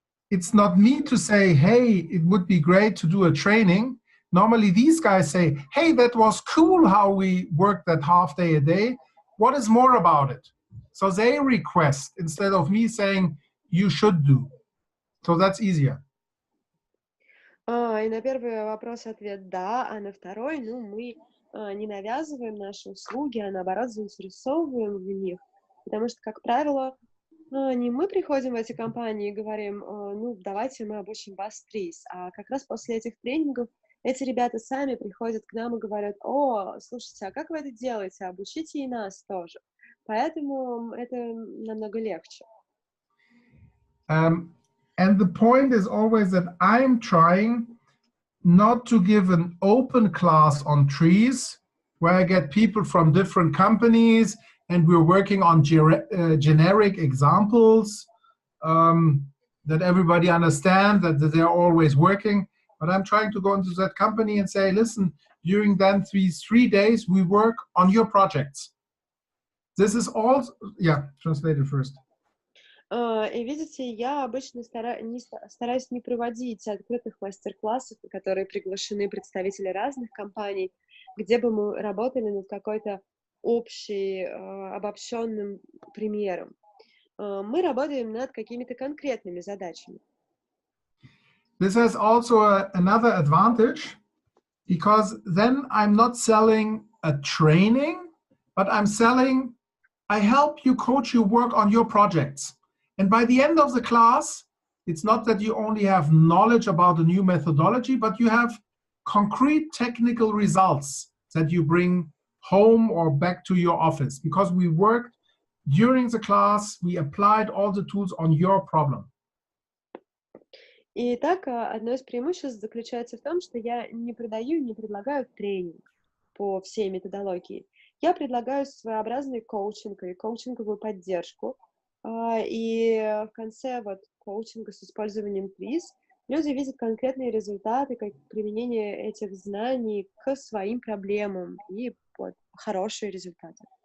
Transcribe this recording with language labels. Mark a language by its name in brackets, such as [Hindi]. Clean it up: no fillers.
[English] it's not me to say, hey, it would be great to do a training. Normally these guys say, hey, that was cool how we worked that half day a day. What is more about it? So they request instead of me saying, you should do. So that's easier. [Russian] И на первый вопрос ответ «да», а на второй, ну, мы не навязываем наши услуги, а наоборот заинтересовываем в них. Потому что, как правило, не мы приходим в эти компании и говорим, ну, давайте мы обучим вас ТРИЗ, а как раз после этих тренингов эти ребята сами приходят к нам и говорят, о, слушайте, а как вы это делаете? Обучите и нас тоже. Поэтому это намного легче. [English] And the point is always that I'm trying not to give an open class on TRIZ, where I get people from different companies and we're working on generic examples that everybody understands, that they're always working. But I'm trying to go into that company and say, listen, during then these 3 days, we work on your projects. This is all, yeah, translated first. [Russian] И видите, я обычно стараюсь не проводить открытых мастер-классов, на которые приглашены представители разных компаний, где бы мы работали над какой-то обобщенным примером. Мы работаем над какими-то конкретными задачами. [English] This has also another advantage, because then I'm not selling a training, but I'm selling, I help you, coach you, work on your projects. And by the end of the class, it's not that you only have knowledge about a new methodology, but you have concrete technical results that you bring home or back to your office. Because we worked during the class, we applied all the tools on your problem. [Russian] Итак, одно из преимуществ заключается в том, что я не продаю, не предлагаю тренинг по всей методологии. Я предлагаю своеобразный коучинг и коучинговую поддержку. И в конце коучинга с использованием ТРИЗ люди видят конкретные результаты, как применение этих знаний к своим проблемам и хорошие результаты.